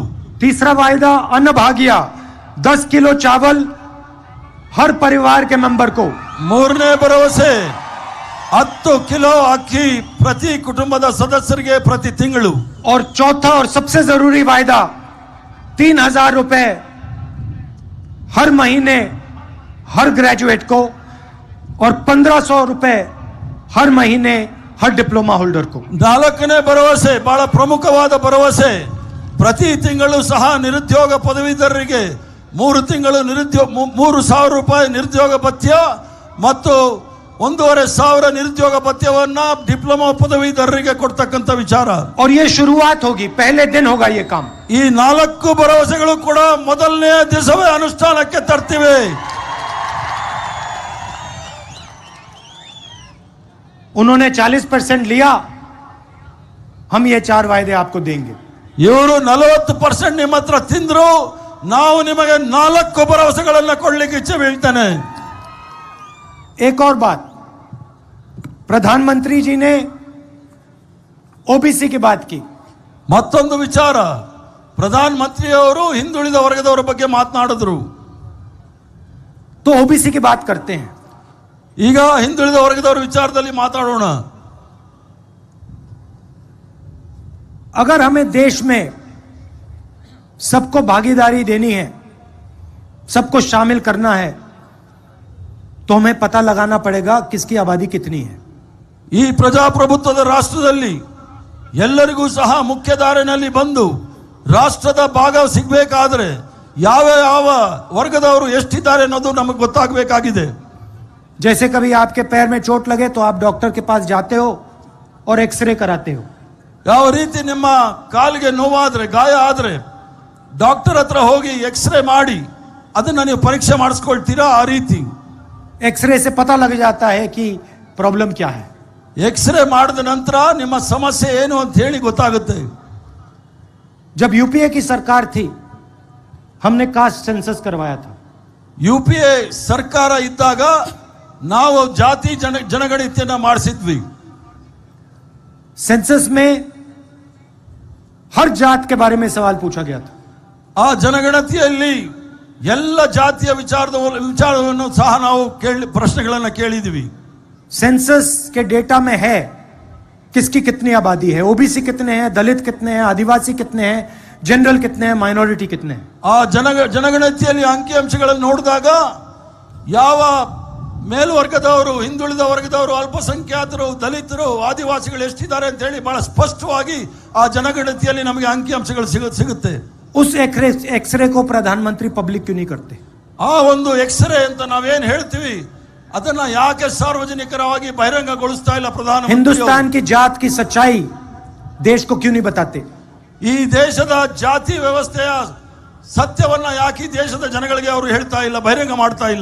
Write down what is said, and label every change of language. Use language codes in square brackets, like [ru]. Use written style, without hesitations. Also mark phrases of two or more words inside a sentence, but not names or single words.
[hi] तीसरा वायदा अन्न भाग्य, 10 किलो चावल हर परिवार के मेंबर को. [kn] ಮೂರನೇ ಭರವಸೆ 10 ಕಿಲೋ ಅಕ್ಕಿ ಪ್ರತಿ ಕುಟುಂಬದ ಸದಸ್ಯರಿಗೆ ಪ್ರತಿ ತಿಂಗಳು. [hi] और चौथा और सबसे जरूरी वायदा 3000 रुपए हर महीने हर ग्रेजुएट को और 1500 रुपए हर महीने हर [en] diploma holder [hi] को. [kn] 4ನೇ ಭರವಸೆ ಬಹಳ ಪ್ರಮುಖವಾದ ಭರವಸೆ, ಪ್ರತಿ ತಿಂಗಳು ಸಹ ನಿರುದ್ಯೋಗ ಪದವೀಧರರಿಗೆ 3,000 ರೂಪಾಯಿ ನಿರುದ್ಯೋಗ ಭತ್ಯ ಮತ್ತು 1,500 ನಿರುದ್ಯೋಗ ಭತ್ಯವನ್ನ ಡಿಪ್ಲೊಮಾ ಪದವೀಧರರಿಗೆ ಕೊಡ್ತಕ್ಕಂಥ ವಿಚಾರ. [hi] और ये शुरुआत होगी, पहले दिन होगा ये काम. [kn] ಈ 4 ಭರವಸೆಗಳು ಕೂಡ ಮೊದಲನೇ ದಿವಸವೇ ಅನುಷ್ಠಾನಕ್ಕೆ ತರ್ತಿವೆ. [hi] उन्होंने 40% लिया, हम ये 4 वायदे आपको देंगे. [kn] ಇವರು 40% ನಿಮ್ಮ ಹತ್ರ ತಿಂದ್ರು, ನಾವು ನಿಮಗೆ 4 ಭರವಸೆಗಳನ್ನ ಕೊಡ್ಲಿಕ್ಕೆ ಇಚ್ಛೆ ಬೀಳ್ತಾನೆ. [hi] एक और बात, प्रधानमंत्री जी ने ओबीसी की बात की. [kn] ಮತ್ತೊಂದು ವಿಚಾರ, ಪ್ರಧಾನ ಮಂತ್ರಿಯವರು ಹಿಂದುಳಿದ ವರ್ಗದವರ ಬಗ್ಗೆ ಮಾತನಾಡಿದ್ರು. [hi] तो ओबीसी की बात करते हैं. [kn] ಈಗ ಹಿಂದುಳಿದ ವರ್ಗದವರ ವಿಚಾರದಲ್ಲಿ ಮಾತಾಡೋಣ. [hi] अगर हमें देश में सबको भागीदारी देनी है, सबको शामिल करना है, तो हमें पता लगाना पड़ेगा किसकी आबादी कितनी है. [kn] ಈ ಪ್ರಜಾಪ್ರಭುತ್ವದ ರಾಷ್ಟ್ರದಲ್ಲಿ ಎಲ್ಲರಿಗೂ ಸಹ ಮುಖ್ಯಧಾರೆಯಲ್ಲಿ ಬಂದು ರಾಷ್ಟ್ರದ ಭಾಗ ಸಿಗಬೇಕಾದ್ರೆ ಯಾವ ಯಾವ ವರ್ಗದವರು ಎಷ್ಟಿದ್ದಾರೆ ಅನ್ನೋದು ನಮಗೆ ಗೊತ್ತಾಗಬೇಕಾಗಿದೆ. [hi] जैसे कभी आपके पैर में चोट लगे तो आप डॉक्टर के पास जाते हो और एक्सरे कराते हो. [kn] ಯಾವ ರೀತಿ ನಿಮ್ಮ ಕಾಲಿಗೆ ನೋವಾದ್ರೆ ಗಾಯ ಆದ್ರೆ ಡಾಕ್ಟರ್ ಹತ್ರ ಹೋಗಿ ಎಕ್ಸ್ರೇ ಮಾಡಿ ಅದನ್ನ ನೀವು ಪರೀಕ್ಷೆ ಮಾಡಿಸ್ಕೊಳ್ತೀರಾ, ಆ ರೀತಿ [hi] एक्सरे से पता लग जाता है कि प्रॉब्लम क्या है. [kn] ಎಕ್ಸ್ರೇ ಮಾಡಿದ ನಂತರ ನಿಮ್ಮ ಸಮಸ್ಯೆ ಏನು ಅಂತ ಹೇಳಿ ಗೊತ್ತಾಗುತ್ತೆ. [hi] जब यूपीए की सरकार थी, हमने [en] caste census [hi] करवाया था. [kn] ಯುಪಿಎ ಸರ್ಕಾರ ಇದ್ದಾಗ ನಾವು ಜಾತಿ ಜನಗಣತಿಯನ್ನ ಮಾಡಿಸಿದ್ವಿ. [hi] सेंसस में हर जात के बारे में सवाल पूछा गया था. [kn] ಆ ಜನಗಣತಿಯಲ್ಲಿ ಎಲ್ಲ ಜಾತಿಯ ವಿಚಾರವನ್ನು ಸಹ ನಾವು ಪ್ರಶ್ನೆಗಳನ್ನು ಕೇಳಿದ್ವಿ. [hi] सेंसस के डेटा में है किसकी कितनी आबादी है, ओबीसी कितने हैं, दलित कितने हैं, आदिवासी कितने हैं, जनरल कितने हैं, माइनॉरिटी कितने हैं। [kn] ಆ ಜನಗಣತಿಯಲ್ಲಿ ಅಂಕಿಅಂಶಗಳನ್ನು ನೋಡಿದಾಗ ಯಾವ ಮೇಲ್ವರ್ಗದವರು, ಹಿಂದುಳಿದ ವರ್ಗದವರು, ಅಲ್ಪಸಂಖ್ಯಾತರು, ದಲಿತರು, ಆದಿವಾಸಿಗಳು ಎಷ್ಟಿದ್ದಾರೆ ಅಂತ ಹೇಳಿ ಬಹಳ ಸ್ಪಷ್ಟವಾಗಿ ಆ ಜನಗಣತಿಯಲ್ಲಿ ನಮಗೆ ಅಂಕಿಅಂಶಗಳು ಸಿಗುತ್ತೆ. [hi] उस एक्सरे को प्रधानमंत्री पब्लिक क्यों नहीं करते। [kn] ಆ ಒಂದು ಎಕ್ಸ್ರೇ ಅಂತ ನಾವೇನ್ ಹೇಳ್ತೀವಿ ಅದನ್ನ ಯಾಕೆ ಸಾರ್ವಜನಿಕರವಾಗಿ ಬಹಿರಂಗಗೊಳಿಸ್ತಾ ಇಲ್ಲ ಪ್ರಧಾನಮಂತ್ರಿ? [hi] हिंदुस्तान की जात की सच्चाई देश को क्यों नहीं बताते। [kn] ಈ ದೇಶದ ಜಾತಿ ವ್ಯವಸ್ಥೆಯ ಸತ್ಯವನ್ನ ಯಾಕೆ ಈ ದೇಶದ ಜನಗಳಿಗೆ ಅವರು ಹೇಳ್ತಾ ಇಲ್ಲ, ಬಹಿರಂಗ ಮಾಡ್ತಾ ಇಲ್ಲ?